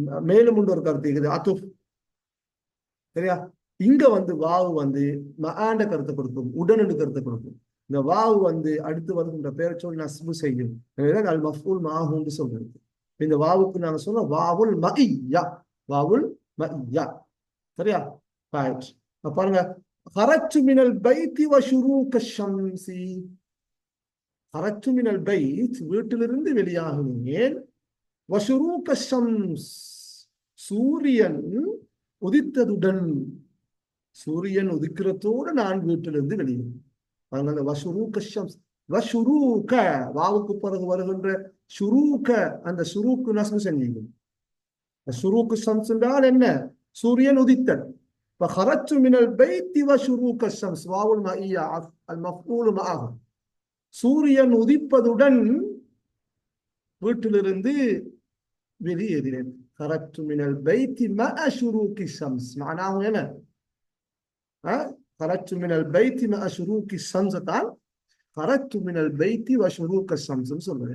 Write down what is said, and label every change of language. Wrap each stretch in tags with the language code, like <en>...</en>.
<ta>மேலும் ஒரு கருத்து இருக்குது அதுஃப். சரியா? இங்க வந்து வாவு வந்து மஆண்ட கருத்தை கொடுக்கும், உடனடி கருத்தை கொடுக்கும். இந்த வாவு அடுத்து வருகின்ற பேரை சொல்லி நஸ்பு செய்யும். எனவே அல் மஃபூல் மாஹூன்னு சொல்றது. இந்த வாவுக்கு நாங்க சொல்றோம் வாவுல் மஇய்யா, வாவுல் மஇய்யா. சரியா? ரைட். பாருங்க,</ta> <ar>خرجت من البيت وشروق الشمس. خرجت من البيت,</ar> <ta>வீட்டிலிருந்து வெளியாகினேன்.</ta> <ar>وشروق الشمس,</ar> <ta>சூரியன் உதித்ததுடன், சூரியன் உதிக்கிறதோடு நான் வீட்டிலிருந்து வெளியேன். அந்த வஷுரூக ஷம்ஸ், வஷுரூக வாவுக்கு பிறகு வருகின்ற ஷுரூக, அந்த ஷுரூக்கு நஸ்பு செஞ்சீங்க. ஷுரூக்கு ஷம்ஸ் என்றால் என்ன? சூரியன் உதித்தல்.</ta> <ar>فخرجت من البيت وشروق الشمس, واو المائية المفعول معه.</ar> <ta>சூரியன் உதிப்பதுடன் வீட்டிலிருந்து வெளியேறினேன்.</ta> <ar>خرجت من البيت مع شروق الشمس, معناه هنا خرجت من البيت مع شروق الشمس</ar> <ta>தான்</ta> <ar>خرجت من البيت وشروق الشمس</ar> <ta>சொல்றேன்.</ta>